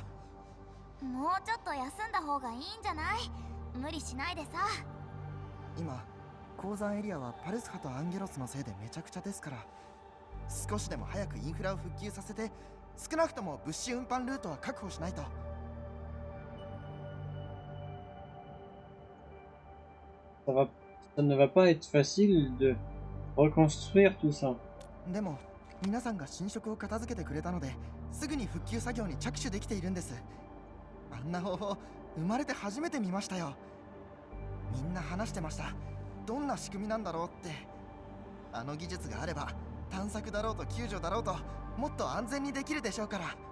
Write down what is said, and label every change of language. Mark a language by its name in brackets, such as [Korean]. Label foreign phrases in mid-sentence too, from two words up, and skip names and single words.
[Japanese] もうちょっと休んだ方がいいんじゃない？無理しないでさ。今鉱山エリアはパルスハとアンゲロスのせいでめちゃくちゃですから、少しでも早くインフラを復旧させて、少なくとも物資運搬ルートは確保しないと。 [French] Ça ne va pas être facile de reconstruire tout ça. [Japanese] でも皆さんが侵食を片付けてくれたので、すぐに復旧作業に着手できているんです。あんな方法生まれて初めて見ましたよ。みんな話してました。どんな仕組みなんだろうって。あの技術があれば探索だろうと救助だろうともっと安全にできるでしょうから。